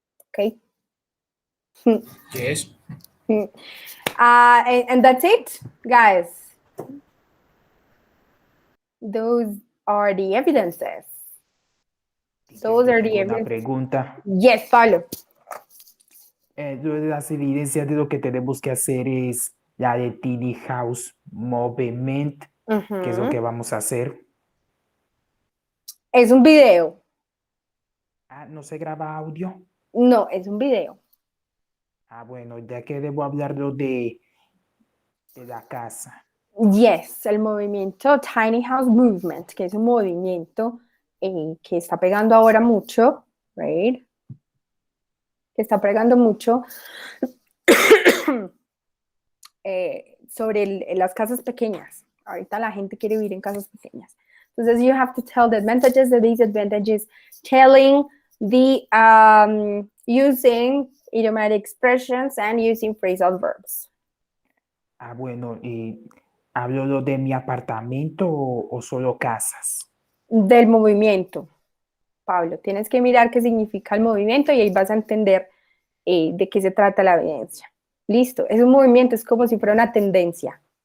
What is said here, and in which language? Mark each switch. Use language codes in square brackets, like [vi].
[en] Okay. Yes. And that's it, guys. Those are the evidences. Those are the [es] Una [en] evidences. [es] pregunta. [en] Yes, Pablo. [es] Las evidencias de lo que tenemos que hacer es la de tiny house movement, que es lo que vamos a hacer. Es un video. ¿No se graba audio? No, es un video. Bueno, ya que debo hablarlo de la casa. [en] Yes, [es] el movimiento Tiny House Movement, que es un movimiento que está pegando ahora mucho, [en] right? [es] Que está pegando mucho sobre las casas pequeñas. Ahorita la gente quiere vivir en casas pequeñas. [en] Entonces, you have to tell the advantages, the disadvantages, telling the using idiomatic expressions and using phrasal verbs. [es] Bueno, ¿hablo lo de mi apartamento o solo casas? Del movimiento, Pablo. Tienes que mirar qué significa el movimiento y ahí vas a entender de qué se trata la evidencia. Listo, es un movimiento, es como si fuera una tendencia.